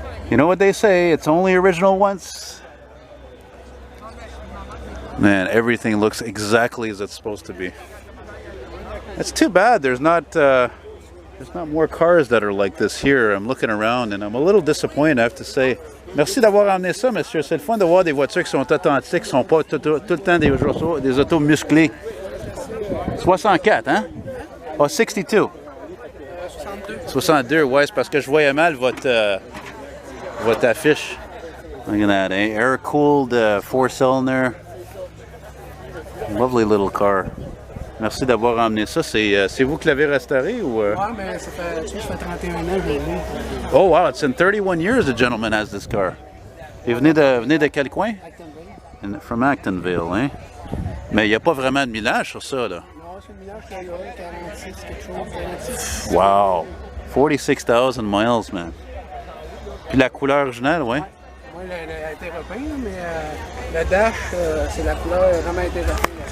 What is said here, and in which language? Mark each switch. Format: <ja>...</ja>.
<en>You know what they say, it's only original once. Man, everything looks exactly as it's supposed to be. It's too bad there's not more cars that are like this here. I'm looking around and I'm a little disappointed, I have to say.</en> <fr>Merci d'avoir amené ça, monsieur. C'est le fun de voir des voitures qui sont authentiques, qui sont pas tout le temps des autos musclés. 64, hein? Oh, 62. 62, ouais, c'est parce que je voyais mal votre affiche.</fr> <en>Look at that, eh? Air-cooled 4-cylinder. Lovely little car.</en> <fr>Merci d'avoir emmené ça. C'est vous qui l'avez restauré ou? Ouais, mais ça fait 31 ans que je l'ai.</fr> <en>Oh wow, it's in 31 years the gentleman has this car.</en> <fr>Il venait de quel coin? Actonville.</fr> <en>From Actonville, hein?</en> <fr>Mais il n'y a pas vraiment de millage sur ça, là. Non, c'est le millage qu'il y a, 46 quelque chose, 46.</fr> <en>Wow, 46,000 miles, man.</en> <fr>Puis la couleur originale, ouais? Oui, elle a été repeinte, mais le dash, c'est la couleur vraiment interrapée.</fr>